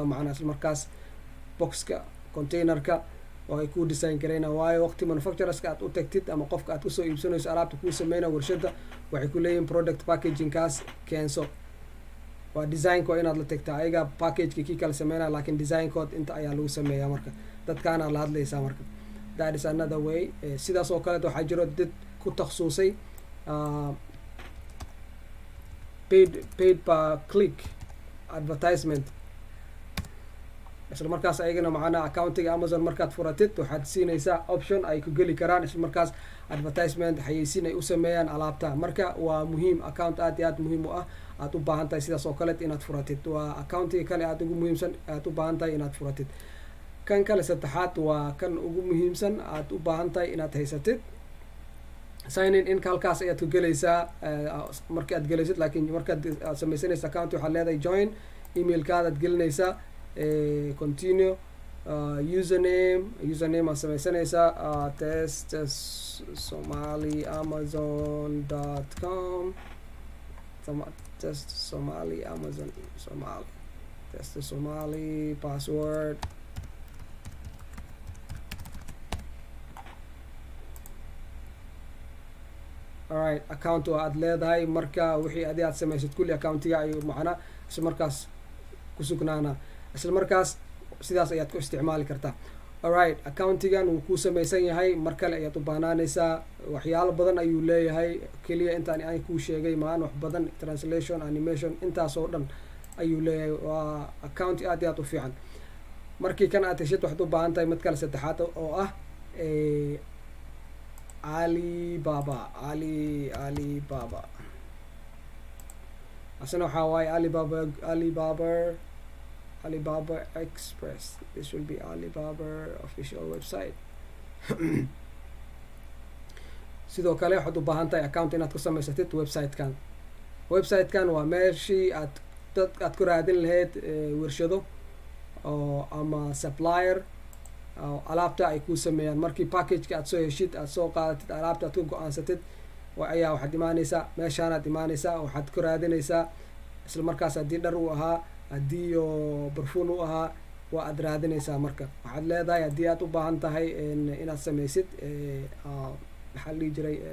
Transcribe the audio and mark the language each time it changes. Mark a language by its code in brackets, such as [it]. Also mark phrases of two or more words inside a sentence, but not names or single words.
[so] macnaa isla markaas boxka, containerka oo ay kuu design garayna, waayo waqti manufacturerska aad u tagtid ama qofka aad kusoo iibsanayso alaabta kuu sameyna warshada, waxay ku leeyihin [en] product packagingkaas [so] keenso. waa designka waa inaad la tagtaa, ayaga packageka kii kala sameynaya laakiin designkood inta ayaa lagu sameeyaa. marka dadkaana la hadlaysaa. marka [en] that is another way. [so] sidaas oo kaleet waxaa jiro dad ku takhasusay [en] paid per click advertisement. [so] isla markaas ayagana macnaha accountiga amazon markaad furatid waxaad siinaysaa option ay ku geli karaan isla markaas advertisement, xayeysiin ay u sameeyaan alaabta. marka waa muhiim, account aad iyo aad muhiim u ah, aad u baahan tahay sidaas oo kaleet inaad furatid. waa accountiga kale aad ugu muhiimsan aad u baahan tahay inaad furatid. kan kale saddexaad waa kan ugu muhiimsan aad u baahan tahay inaad haysatid. sign in halkaas ayaad ku gelaysaa markii aad gelaysid, laakiin markaad sameysanaysa account waxaad leedahay join, emailkaadaad gelinaysaa, continue, username aad sameysanaysaa, [en] test somali amazon.com, test somali amazon somali, test somali, password, alright. [so] account oo aad leedahay, marka wixii adi aad samaysid kulli accountiga ayuu macnaa isla markaas ku sugnaana. isla markaas sidaas ayaad ku isticmaali kartaa. alright, accountigan wuu kuu samaysan yahay, mar kale ayaad u baahnaanaysaa. waxyaalo badan ayuu leeyahay, keliya intaan aan kuu sheegay maan wax badan, translation, animation, intaasoo dhan ayuu leeyahay. waa account aad iyo aad u fiican. markii kan aad heshid waxaad u baahan tahay mid kale saddexaad oo ah Alibaba asana waxaa waaye Alibaba Express. [en] This will be Alibaba official website. [so] sidoo kale waxaad u baahan tahay account inaad ku samaysatid website-kan waa meeshii aad ku raadin lahayd warshado oo ama supplier oo alaabta ay ku sameeyaan markii packageka aad soo heshid aad soo qaadatid alaabta aad ku go-aansatid ayaa waxaad imaaneysaa meeshaanaad imaaneysaa waxaad ku raadineysaa isla markaas haddii dhar uu ahaa haddii barfuun u ahaa waa aad raadineysaa marka waxaad leedahay haddii aad u baahan tahay inaad sameysid maxaa la dhihi jiray